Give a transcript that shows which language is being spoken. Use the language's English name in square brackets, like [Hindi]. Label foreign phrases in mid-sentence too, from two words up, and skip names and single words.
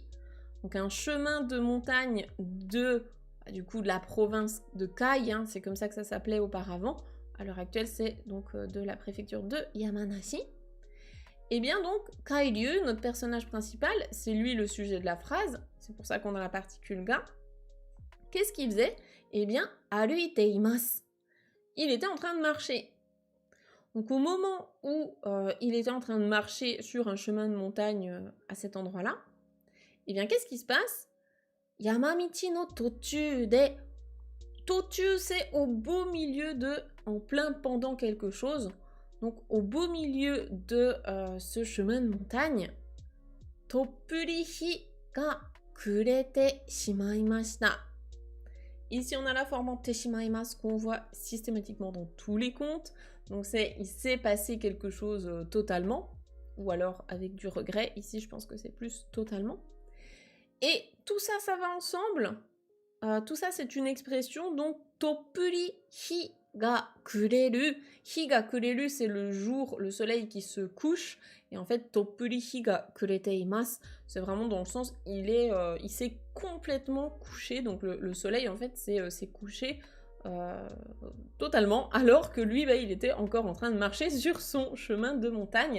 [French] Donc un chemin de montagne de, du coup, de la province de Kai, hein, c'est comme ça que ça s'appelait auparavant. À l'heure actuelle, c'est donc de la préfecture de Yamanashi. Et bien donc, Kairyu, notre personnage principal, c'est lui le sujet de la phrase, c'est pour ça qu'on a la particule ga. Qu'est-ce qu'il faisait? Eh bien, [Japanese] 歩いています. [French] Il était en train de marcher. Donc au moment où il était en train de marcher sur un chemin de montagne à cet endroit-là, eh bien qu'est-ce qui se passe? [Japanese] 山道の途中で... [French] Tochu, c'est au beau milieu de... en plein pendant quelque chose. Donc au beau milieu de ce chemin de montagne, [Japanese] とっぷり日が暮れてしまいました. [French] Ici, on a la forme en teshimaïmas qu'on voit systématiquement dans tous les contes. Donc, il s'est passé quelque chose totalement, ou alors avec du regret. Ici, je pense que c'est plus totalement. Et tout ça, ça va ensemble. Tout ça, c'est une expression. Donc, [Japanese] とっぷり日が暮れる. 日が暮れる, [French] c'est le jour, le soleil qui se couche. Et en fait, [Japanese] とっぷり日が暮れています, [French] c'est vraiment dans le sens, il s'est complètement couché. Donc, le soleil, en fait, s'est couché totalement, alors que lui, il était encore en train de marcher sur son chemin de montagne.